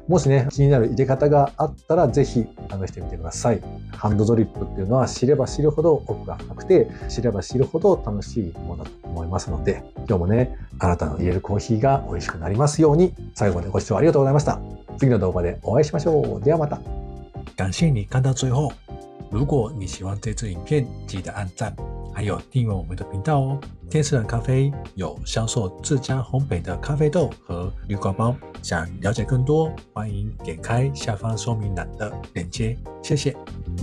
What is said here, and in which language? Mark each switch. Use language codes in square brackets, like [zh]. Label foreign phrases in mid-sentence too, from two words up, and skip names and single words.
[ja] もしね、気になる入れ方があったら、ぜひ試してみてください。ハンドドリップっていうのは知れば知るほど奥が深くて、知れば知るほど楽しいものだと思いますので、今日もね、あなたの入れるコーヒーが美味しくなりますように、最後までご視聴ありがとうございました。次の動画でお会いしましょう。ではまた。 [zh] 感謝你看到最後。如果你喜歡這支影片，記得按讚，還有訂閱我們的頻道哦。天使人咖啡有銷售自家烘焙的咖啡豆和濾掛包，想了解更多，歡迎點開下方說明欄的鏈接。謝謝。